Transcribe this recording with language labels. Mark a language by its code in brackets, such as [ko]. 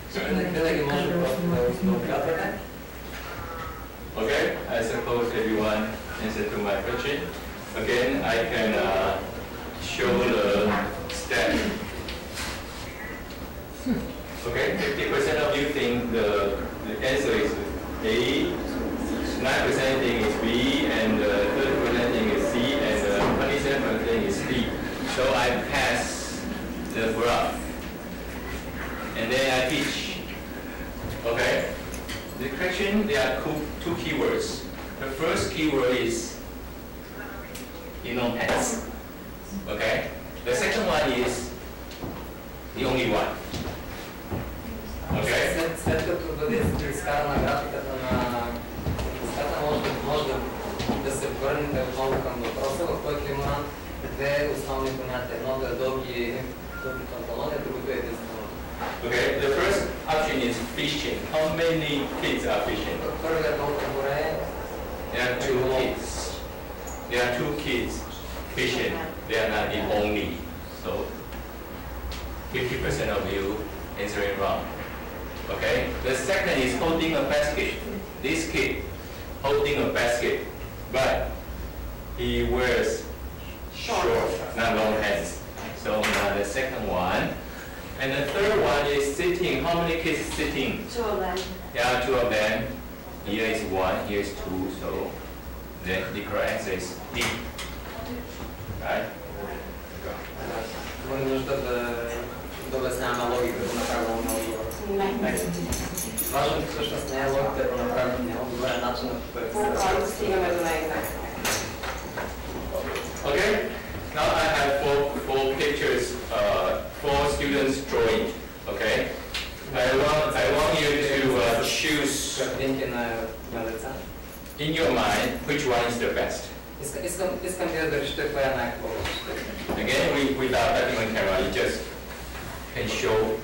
[bg] Винаги може просто да отгадвате. [en] Okay, I suppose everyone answered to my question. Again, I can show the step. Okay, 50% of you think the answer is A, 9% think is B, and 30% think is C, and 27% think is D. So I pass the graph, and then I teach. Okay, the question, there are two keywords. The first keyword is pants. Okay, the second one is the only one. [bg] след като бъде изкарана графиката на диската, може да се върнете отново към въпроса, в който има две основни понятия. Едното е дълги панталони, а другото е единствено. [en] Okay, the first option is fishing. How many kids are fishing? [bg] Първият отговор е [en] There are two kids. There are two kids fishing. They are not the only. So 50% of you answering wrong. Okay. The second is holding a basket. This kid holding a basket, but he wears short, not long hands. So now the second one. And the third one is sitting. How many kids sitting? 2 of them. Yeah, 2 of them. Here is 1, here is 2. So the correct answer is D. Right? [bg] Има нужда да обясняваме логиката на правилно отговор. Важното всъщност не е логиката на правилния отговор, е начинът по който се стигаме до нея. [en] Okay. Now I have four pictures, 4 students drawing. Okay. I want you to choose in your mind which one is the best. [bg] Искам да решите коя е най-хубава. [en] Again, without having a camera, you just can show.